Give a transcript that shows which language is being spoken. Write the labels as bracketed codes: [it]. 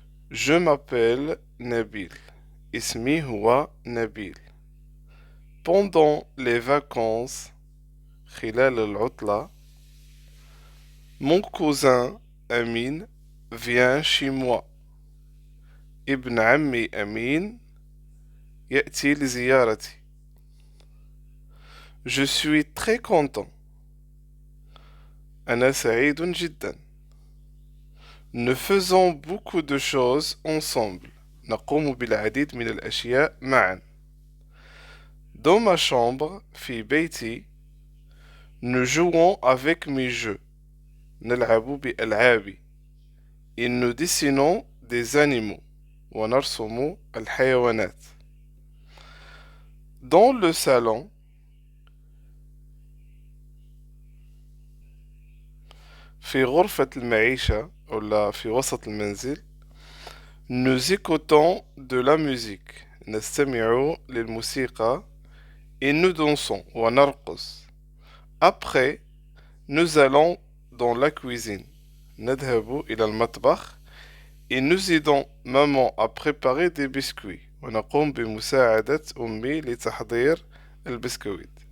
[fr] Je m'appelle Nabil. [ar] اسمي هو نبيل. [fr] Pendant les vacances, [ar] خلال العطلة, [fr] mon cousin Amin vient chez moi. [ar] ابن عمي أمين يأتي لزيارتي. [fr] Je suis très content. [ar] أنا سعيد جدا. [fr] Nous faisons beaucoup de choses ensemble. [ar] نقوم بالعديد من الأشياء معا. [fr] Dans ma chambre, [ar] في بيتي, [fr] nous jouons avec mes jeux. [ar] نلعب بألعابي. [fr] Et nous dessinons des animaux. [ar] ونرسم الحيوانات. [fr] Dans le salon, [ar] في غرفة المعيشة ولا في وسط المنزل, [fr] nous écoutons de la musique. [ar] نستمع للموسيقى [fr] et nous dansons [ar] ونرقص. [fr] Après, nous allons dans la cuisine. [ar] نذهب إلى المطبخ [fr] et nous aidons maman à préparer des biscuits. [ar] ونقوم بمساعدة أمي لتحضير البسكويت.